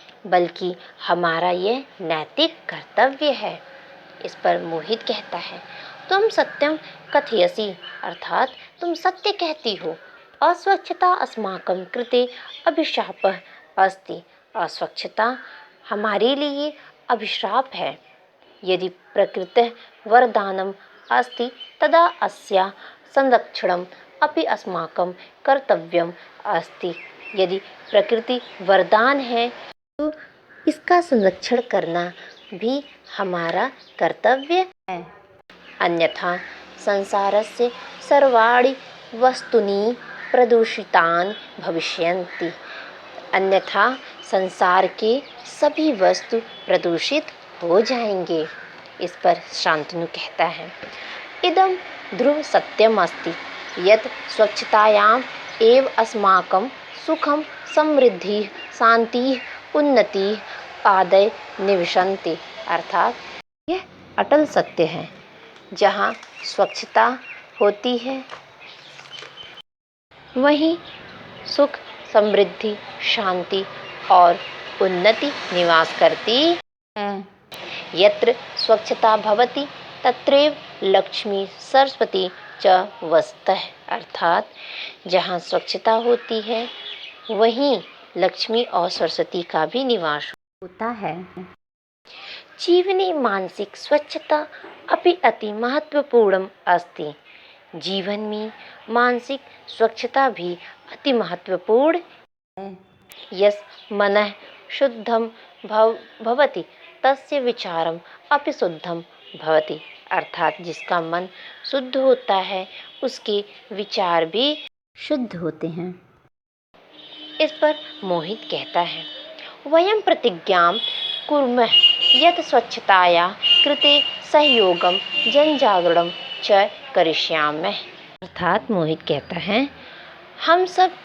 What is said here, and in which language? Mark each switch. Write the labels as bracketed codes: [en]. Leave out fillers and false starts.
[hi] बल्कि हमारा यह नैतिक कर्तव्य है। इस पर मोहित कहता है, [sa] तुम सत्यं कथयसि। [hi] अर्थात तुम सत्य कहती हो। [sa] अस्वच्छता अस्माकं कृते अभिशापः अस्ति। [hi] अस्वच्छता हमारे लिए अभिशाप है। [sa] यदि प्रकृतिः वरदानम् अस्ति तदा अस्याः संरक्षणम् अपि अस्माकं कर्तव्यम् अस्ति। [hi] यदि प्रकृति वरदान है तो इसका संरक्षण करना भी हमारा कर्तव्य है। [sa] अन्यथा संसारस्य सर्वाणि वस्तूनि प्रदूषितानि भविष्यन्ति। [hi] अन्यथा संसार के सभी वस्तु प्रदूषित हो जाएंगे। इस पर शांतनु कहता है, [sa] इदं ध्रुव सत्यम अस्ति यत् स्वच्छतायाम् एव अस्माकं सुखं समृद्धिः शान्तिः उन्नतिः आदय निविशन्ति। [hi] अर्थात यह अटल सत्य है, जहाँ स्वच्छता होती है वहीं सुख, समृद्धि, शांति और उन्नति निवास करती है। [sa] यत्र स्वच्छता भवति तत्रैव लक्ष्मी सरस्वती च वसतः। [hi] अर्थात जहाँ स्वच्छता होती है वहीं लक्ष्मी और सरस्वती का भी निवास होता है। [sa] जीवने मानसिक स्वच्छता अपि अति महत्वपूर्णम् अस्ति। [hi] जीवन में मानसिक स्वच्छता भी अति महत्वपूर्ण है। [sa] यस् मनः शुद्धं भवति तस्य विचारम् अपि शुद्धं भवति। [hi] अर्थात जिसका मन शुद्ध होता है उसके विचार भी शुद्ध होते हैं। इस पर मोहित कहता है, [sa] वयं प्रतिज्ञां कुर्मः यत् स्वच्छताया कृते सहयोगं जनजागरणं च करिष्यामः। [hi] अर्थात मोहित कहता है, हम सब